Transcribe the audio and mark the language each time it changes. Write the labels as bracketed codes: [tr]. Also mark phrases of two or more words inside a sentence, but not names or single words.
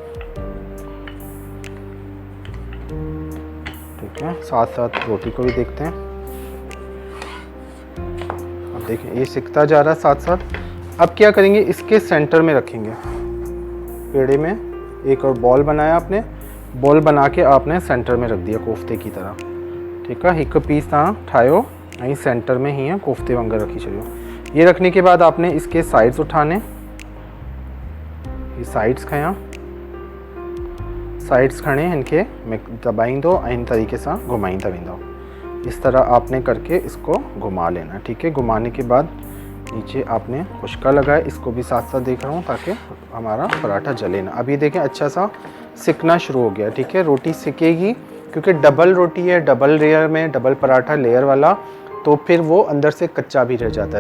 [ur] ٹھیک ہے، ساتھ ساتھ روٹی کو بھی دیکھتے ہیں. اب دیکھیں یہ سکتا جا رہا ہے ساتھ ساتھ. اب کیا کریں گے، اس کے سینٹر میں رکھیں گے پیڑے میں. ایک اور بال بنایا آپ نے، بال بنا کے آپ نے سینٹر میں رکھ دیا کوفتے کی طرح. [sd] ठीक है, एक पीस तव्हां ठाहियो ऐं सेंटर में हीअं कोफ्ते वांगुरु रखी छॾियो। [ur] یہ رکھنے کے بعد آپ نے اس کے سائیڈز اٹھانے, [sd] ये साइड्स खयां, साइड्स खणे इनके दबाईंदो ऐं इन तरीके से घुमाईंदा वेंदो। [ur] اس طرح آپ نے کر کے اس کو گھما لینا. ٹھیک ہے، گھمانے کے بعد نیچے آپ نے خشکا لگایا، اس کو بھی ساتھ ساتھ دیکھ رہا ہوں تاکہ ہمارا پراٹھا جلے نہ. ابھی دیکھیں اچھا سا سکنا شروع ہو گیا۔ ٹھیک ہے، روٹی سکے گی کیونکہ ڈبل روٹی ہے, [en] double layer [ur] میں ڈبل پراٹھا لیئر والا، تو پھر وہ اندر سے کچا بھی رہ جاتا ہے.